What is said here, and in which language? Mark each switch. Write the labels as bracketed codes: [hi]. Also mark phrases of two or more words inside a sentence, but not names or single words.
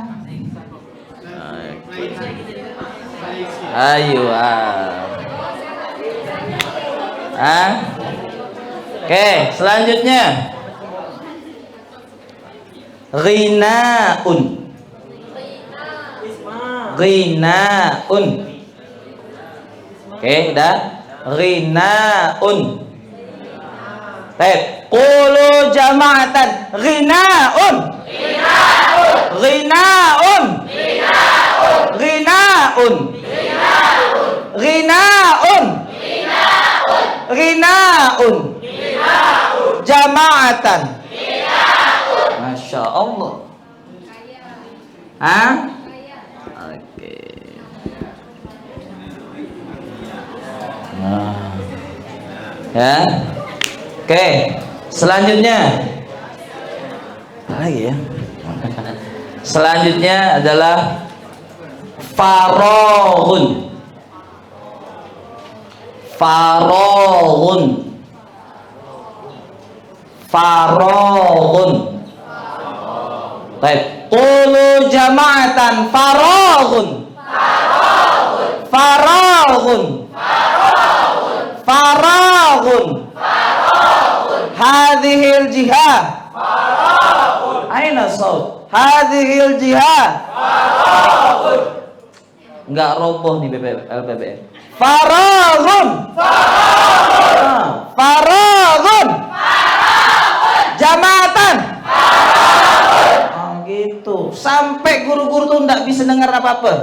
[id] Ayo Oke, selanjutnya Ghinaun. Ghinaun. Oke, udah. Ghinaun. Baik, [ar] قولوا جماعةً. غناءٌ. غناءٌ. غناءٌ. غناءٌ. غناءٌ. جماعةً. ما شاء الله. [id] Hah? Oke. Nah. Ya. Oke. Selanjutnya. Apa lagi ya? Selanjutnya adalah farogun. Farogun. Farogun. Baik. [ar] قولوا جماعةً فراغٌ. فراغٌ. فراغٌ. هذه الجهة. أين الصوت? هذه الجهة. [id] Enggak roboh nih LPBM. [ar] فراغٌ. فراغٌ. [id] Jama'atan. Gitu. Sampai guru-guru tuh enggak bisa dengar apa-apa.